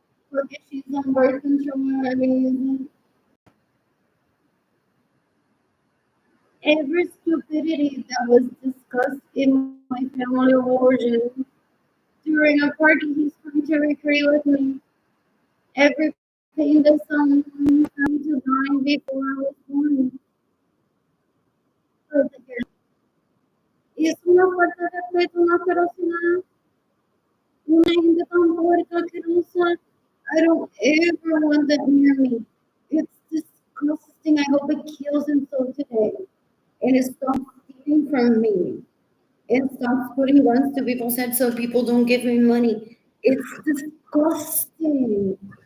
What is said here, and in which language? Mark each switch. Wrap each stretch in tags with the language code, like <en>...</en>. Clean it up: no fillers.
<en>Porque she's on birth control. I mean, every stupidity that was discussed in my family of origin during a party he's trying to recreate with me. Every pain that someone had to die before I was born.</en> <es>Y es una falta de respeto, una ferocidad, una gente tan puerca, asquerosa.</es> <en>I don't ever want that near me. It's disgusting. I hope it kills him so today. And it stops stealing from me. It stops putting guns to people's heads so people don't give me money. It's disgusting.</en>